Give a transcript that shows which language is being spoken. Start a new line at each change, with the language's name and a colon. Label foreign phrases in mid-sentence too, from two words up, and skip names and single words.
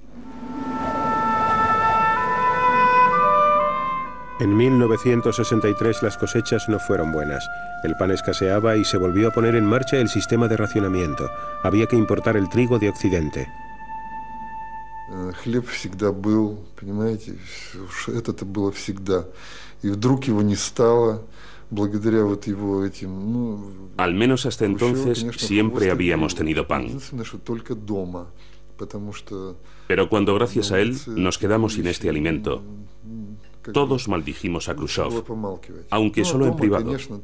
Spanish: En 1963 las cosechas no fueron buenas. El pan escaseaba y se volvió a poner en marcha el sistema de racionamiento. Había que importar el trigo de Occidente.
Russian: Хлеб всегда был, понимаете, это было всегда. И вдруг его не стало.
Spanish: Al menos hasta entonces siempre habíamos tenido pan. Pero cuando gracias a él nos quedamos sin este alimento, todos maldijimos a Khrushchev, aunque solo en privado.